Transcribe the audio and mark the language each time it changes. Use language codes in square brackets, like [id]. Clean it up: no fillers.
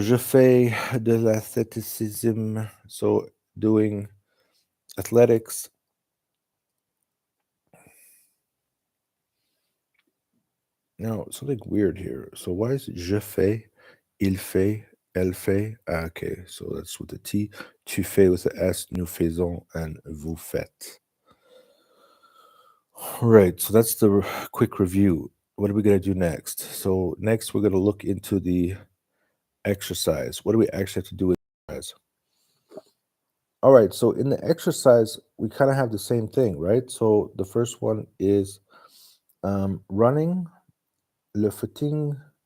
[fr] Je fais de l'athlétisme. [en] So doing athletics. Now, something weird here. So why is it [fr] je fais, il fait, elle fait? [en] Ah, okay, so that's with the T. [fr] Tu fais [en] with the S, [fr] nous faisons, and vous faites. [en] Right, so that's the quick review. What are we going to do next? So, next, we're going to look into the exercise. What do we actually have to do with exercise? All right, so in the exercise, we kind of have the same thing, right? So, the first one is running, le footing.